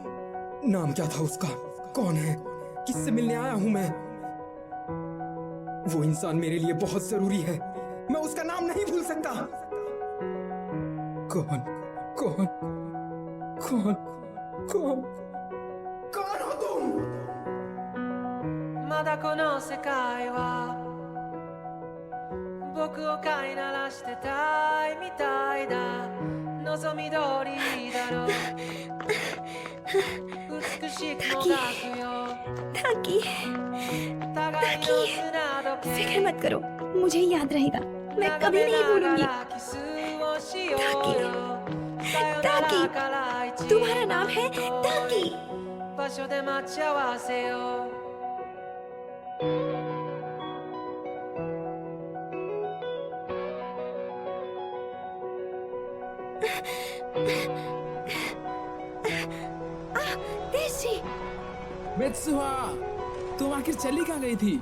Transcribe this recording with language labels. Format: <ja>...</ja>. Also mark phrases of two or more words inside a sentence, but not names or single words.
<hi>नाम क्या था उसका? कौन है? किससे मिलने आया हूं मैं? वो इंसान मेरे लिए बहुत जरूरी है, मैं उसका नाम नहीं भूल सकता। कौन कौन कौन कौन कौन हो तुम?</hi> <ja>まだこの世界は僕を飼いならしてたいみたいだ望み通りだろう美しくもがくよ</ja> <hi>ताकि फिक्र मत करो, मुझे याद रहेगा, मैं कभी नहीं भूलूंगी। ताकि तुम्हारा नाम है ताकि।</hi> <ja>場所で待ち合わせよう</ja> <hi>देशी मित्सुहा, तुम आखिर चली कहाँ गई थी?</hi>